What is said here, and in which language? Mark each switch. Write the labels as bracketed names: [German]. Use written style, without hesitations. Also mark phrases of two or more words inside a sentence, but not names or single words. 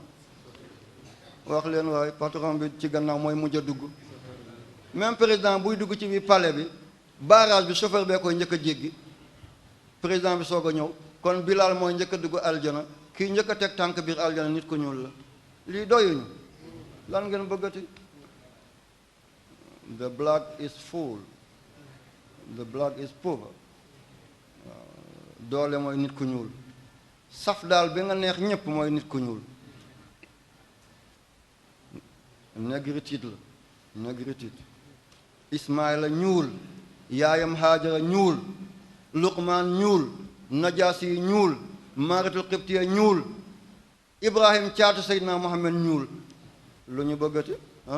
[Wolof] wax leen waaye patron bi ci gannaaw mooy mujj a dugg. [French] même président [Wolof] buy dugg ci biir palais bi barrage bi chauffeur bee koy njëkk a jéggi président bi soog a ñëw kon Bilal mooy njëkk a dugg aljana kii njëkk a teg tànk biir aljana nit ku ñuul la. lii doyuñu lan ngeen bëggati. [English] the blood is full the blood is poor. [Wolof] doole mooy nit ku ñuul saf daal bi nga neex ñépp mooy nit ku ñuul. négritude la négritude. Ismaïla ñuul yaayam Haajara ñuul Luqmaan ñuul Najaasi ñuul Maaratul Qibtiya ñuul Ibrahim caatu Seydina Muhammad ñuul lu ñu bëggati ah.